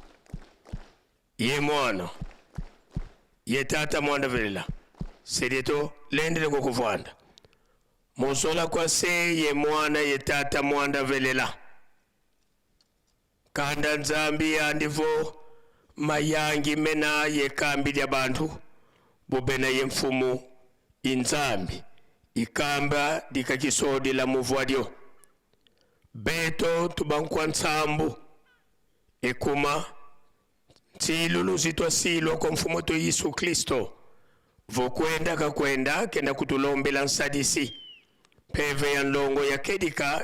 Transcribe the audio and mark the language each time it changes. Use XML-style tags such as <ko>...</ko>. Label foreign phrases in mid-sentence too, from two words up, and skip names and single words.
<kg>ye mwana ye tata mwanda velela sedieto lendele kukuvwanda musola kwa se ye mwana ye tata mwanda velela kanda nzambi andivo mayangi mena ye kambi ya bantu bubena ye mfumu inzambi ikamba dikakisodi la muvwadio beto tubankwa nsambu ekuma tsilulu zitwa silo kwa mfumo to Yesu Kristo vokwenda kakwenda kenda kutulombela nsadisi peve ya nlongo ya kedika</kg>